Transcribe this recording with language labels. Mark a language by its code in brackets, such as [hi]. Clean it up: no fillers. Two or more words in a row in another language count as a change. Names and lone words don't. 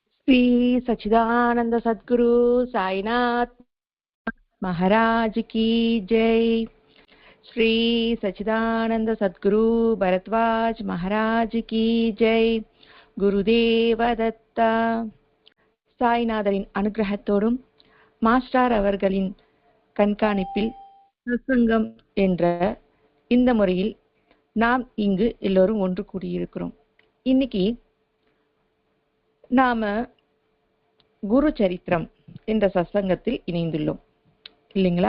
[hi] श्री सच्चिदानंद सद्गुरु साईनाथ महाराज की जय। श्री सच्चिदानंद सद्गुरु भरद्वाज महाराज की जय. [ta] குருதேவ தத்தா. சாய்நாதரின் அனுகிரகத்தோடும் மாஸ்டர் அவர்களின் கண்காணிப்பில் சத்சங்கம் என்ற இந்த முறையில் நாம் இங்கு எல்லோரும் ஒன்று கூடியிருக்கிறோம். இன்னைக்கு நாம குரு சரித்திரம் என்ற சத்சங்கத்தில் இணைந்துள்ளோம் இல்லைங்களா?